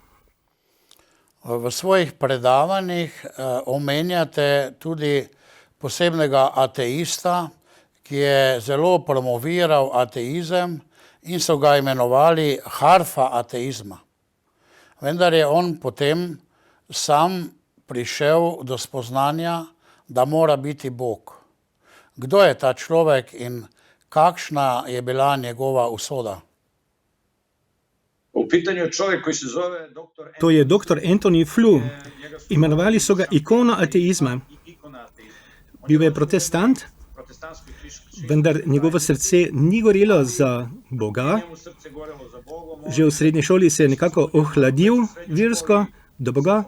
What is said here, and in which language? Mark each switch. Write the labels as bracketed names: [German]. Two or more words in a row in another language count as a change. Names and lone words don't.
[Slovenian] V svojih predavanjih omenjate tudi posebnega ateista, ki je zelo promoviral ateizem in so ga imenovali harfa ateizma. Vendar je on potem sam prišel do spoznanja, da mora biti Bog. Kdo je ta človek in kakšna je bila njegova usoda? [Serbian] U pitanju je čovjek koji se zove dr. [Slovenian] To je dr. Anthony Flew. Imenovali so ga ikona ateizma. Bil je protestant, vendar njegovo srce ni gorelo za Boga. Že v srednji šoli se je nekako ohladil versko do Boga.